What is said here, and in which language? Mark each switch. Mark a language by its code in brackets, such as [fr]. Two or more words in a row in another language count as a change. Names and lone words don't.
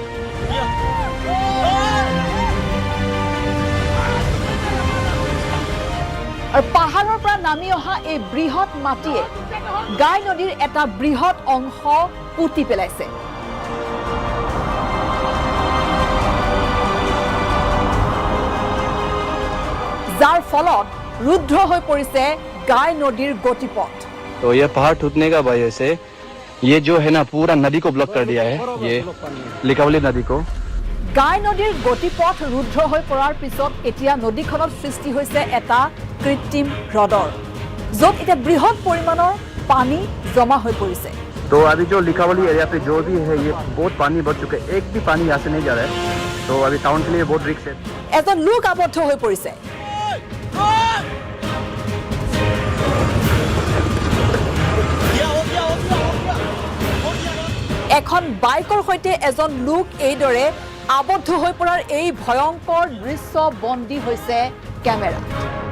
[as] আৰু পাহাৰৰ পৰা নামি অহা এই বৃহৎ মাটিয়ে গাই নদীৰ এটা বৃহৎ অংশ পুতি পেলাইছে। যাৰ ফলত ৰুদ্ধ হৈ পৰিছে গাই নদীৰ গতিপথ। [hi] तो ये पहाड़ टूटने का वजह से ये जो है ना पूरा नदी को ब्लॉक कर दिया है, ये लिकावली नदी को। [as] গাই নদীৰ গতিপথ ৰুদ্ধ হৈ পৰাৰ পিছত এতিয়া নদীখনত সৃষ্টি হৈছে এটা কৃত্ৰিম হ্ৰদৰ, য'ত এটা বৃহৎ পৰিমাণৰ পানী জমা হৈ পৰিছে। [hi] तो अभी जो लिकावली एरिया पे जो भी है ये बहुत पानी बढ़ चुका है, एक भी पानी यहाँ से नहीं जा रहा है, तो अभी टाउन के लिए बहुत रिस्क है। [as] এজন লোক আবদ্ধ হৈ পৰিছে। এখন বাইকৰ সৈতে এজন লোক এইদৰে আবদ্ধ হৈ পৰাৰ এই ভয়ংকৰ দৃশ্য বন্দী হৈছে কেমেৰা।